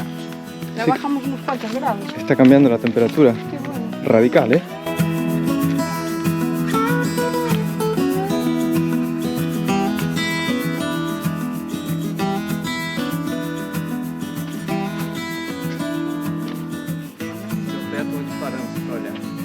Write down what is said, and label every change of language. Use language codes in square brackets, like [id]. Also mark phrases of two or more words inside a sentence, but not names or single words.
[es] Ya Sí. bajamos unos cuantos grados. Está cambiando la temperatura. Qué bueno. Radical, ¿eh? [pt] Seu teto onde paramos para olhar.